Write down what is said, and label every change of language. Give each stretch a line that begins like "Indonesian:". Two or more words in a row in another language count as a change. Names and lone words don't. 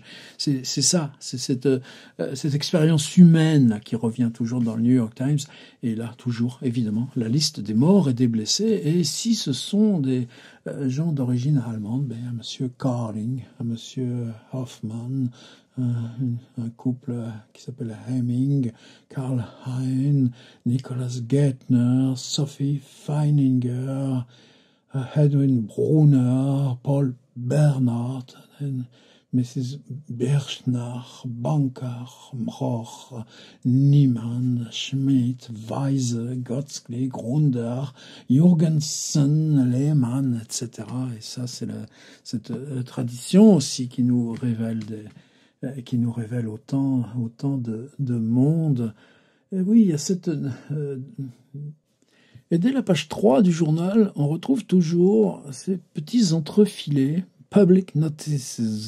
French: C'est ça, c'est cette expérience humaine là, qui revient toujours dans le New York Times. Et là, toujours, évidemment, la liste des morts et des blessés. Et si ce sont des gens d'origine allemande, à Monsieur Carling, à Monsieur Hoffmann, un couple qui s'appelle Hemming, Karl Hein, Nicholas Geithner, Sophie Feininger, Edwin Brunner, Paul Bernard, Mrs. Birchnach, Banker, Broch, Niemann, Schmidt, Weise, Gotzkli, Grunder, Jurgensen, Lehmann, etc. Et ça, c'est cette tradition aussi qui nous révèle autant de monde. Et oui, il y a cette... Et dès la page 3 du journal, on retrouve toujours ces petits entrefilés,
English: public notices.